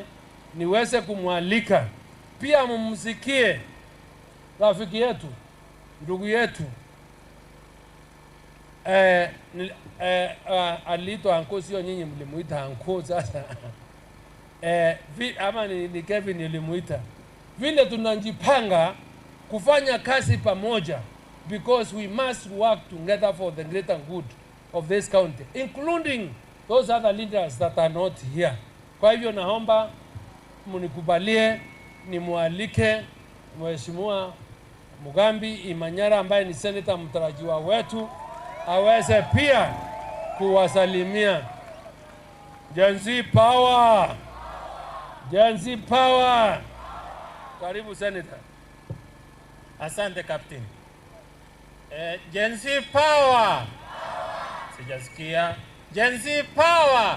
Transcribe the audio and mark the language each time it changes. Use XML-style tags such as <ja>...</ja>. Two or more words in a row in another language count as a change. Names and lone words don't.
<sw>Niweze kumwalika pia mumsikie rafiki yetu, ndugu yetu aliitwa anko, sio nyinyi mlimuita anko sasa. Ama ni Kevin nilimuita. Vile tunajipanga kufanya kazi pamoja,</sw> <en>because we must work together for the greater good of this county, including those other leaders that are not here.</en> <sw>Kwa hivyo naomba munikubalie nimwalike Mheshimiwa Mugambi Imanyara ambaye ni senator mtarajiwa wetu aweze pia kuwasalimia.</sw> <en>Gen Z power! Gen Z power!</en> <sw>Karibu senator. Asante Captain.</sw> <en>Gen Z power!</en> <sw>Sijasikia.</sw> <en>Gen Z power!</en>